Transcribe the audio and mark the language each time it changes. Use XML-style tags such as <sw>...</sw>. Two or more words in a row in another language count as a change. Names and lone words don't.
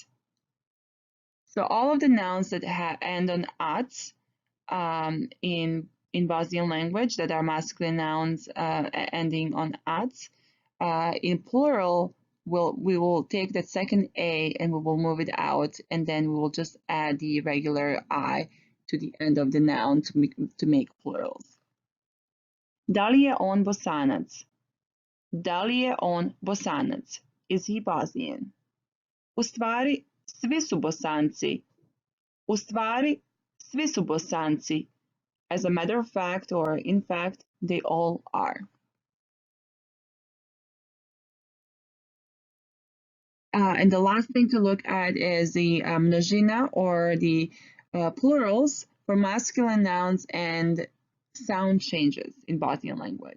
<en>So all of the nouns that end on ats in Bosnian language that are masculine nouns ending on ats, in plural, we will take that second A and we will move it out, and then we will just add the regular I to the end of the noun to make plurals.</en> <bs>Da li je on Bosanac? Da li je on Bosanac?</bs> <en>Is he Bosnian?</en> <bs>U stvari, svi su Bosanci. U stvari, svi su Bosanci.</bs> <en>As a matter of fact, or in fact, they all are. And the last thing to look at is the množina, or the plurals for masculine nouns and sound changes in Bosnian language.</en>